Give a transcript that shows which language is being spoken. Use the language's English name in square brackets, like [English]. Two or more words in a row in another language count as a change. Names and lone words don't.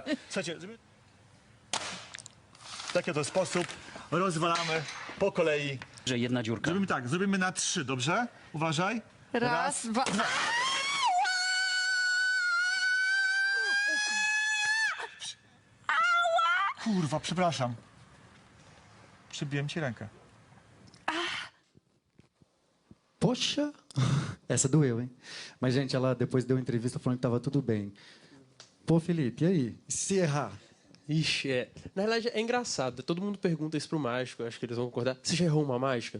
[Polish] Słuchajcie, w taki oto sposób rozwalamy po kolei. Że jedna dziurka. Zrobimy tak, zrobimy na 3, dobrze? Uważaj. Raz, dwa... Kurwa, przepraszam. Przybiłem ci rękę. [Portuguese] Poxa! Essa doeu, hein? Mas, gente, ela depois deu entrevista falando que estava tudo bem. Pô, Felipe, e aí? E se errar? Ixi, na verdade é engraçado. Todo mundo pergunta isso pro mágico, eu acho que eles vão concordar. Você já errou uma mágica?